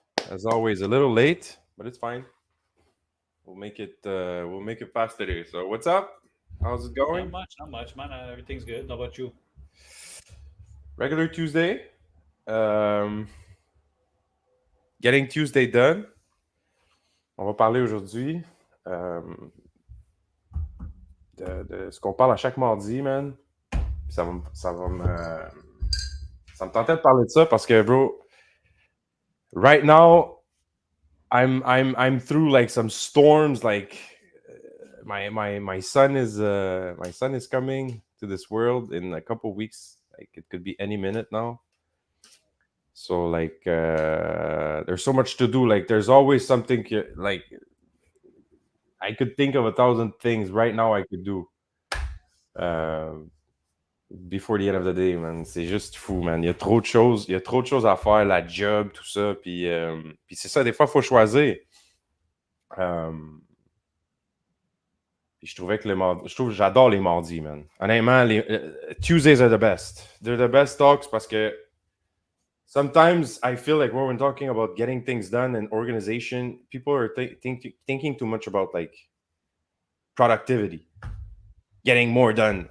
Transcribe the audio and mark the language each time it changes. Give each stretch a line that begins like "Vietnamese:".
English: As always, a little late, but it's fine. We'll make it past today. So what's up? How's it not going? much, not much, man. Everything's good. How about you? Regular Tuesday. Um, Getting Tuesday done.
French: On va parler aujourd'hui de ce qu'on parle à chaque mardi, man. Puis ça me tentait de parler de ça parce que,
English: bro, right now, I'm through like some storms. Like my son is coming to this world in a couple weeks. Like it could be any minute now. So like there's so much to do. Like there's always something like I could think of 1,000 things right now I could do. Uh, Before the end of the day, man.
French: C'est juste fou, man. Il y a trop de choses à faire, la job, tout ça. Puis c'est ça, des fois, il faut choisir. Puis je trouvais que j'adore les mardis, man. Honnêtement,
English: Tuesdays are the best. They're the best talks
French: parce que
English: sometimes I feel like when we're talking about getting things done and organization, people are thinking too much about like productivity, getting more done.